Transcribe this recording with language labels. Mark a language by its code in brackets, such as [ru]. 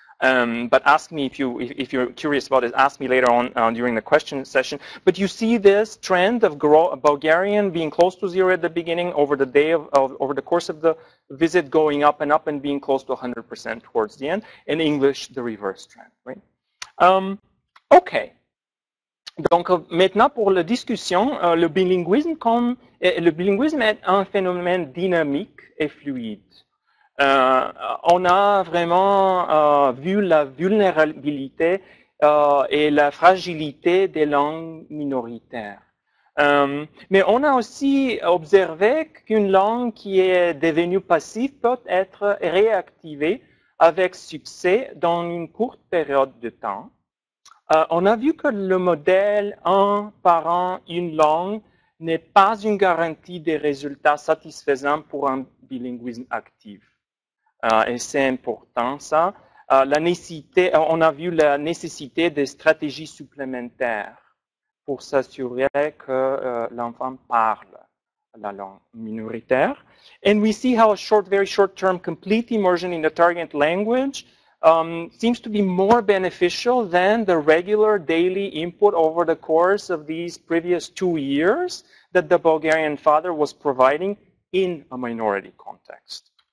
[en] But ask me if you're curious about it. Ask me later on during the question session. But you see this trend of Bulgarian being close to 0 at the beginning, over the day over the course of the visit, going up and being close to 100% towards the end. In English, the reverse trend, right? Okay. [fr] Donc maintenant pour la discussion, le bilinguisme est un phénomène dynamique et fluide. On a vraiment vu la vulnérabilité et la fragilité des langues minoritaires. Mais on a aussi observé qu'une langue qui est devenue passive peut être réactivée avec succès dans une courte période de temps. On a vu que le modèle un parent, une langue n'est pas une garantie des résultats satisfaisants pour un bilinguisme actif. Et c'est important ça. On a vu la nécessité de stratégies supplémentaires pour s'assurer que l'enfant parle la langue minoritaire. [en] And we see how a very short-term complete immersion in the target language seems to be more beneficial than the regular daily input over the course of these previous 2 years that the Bulgarian father was providing in a minority context.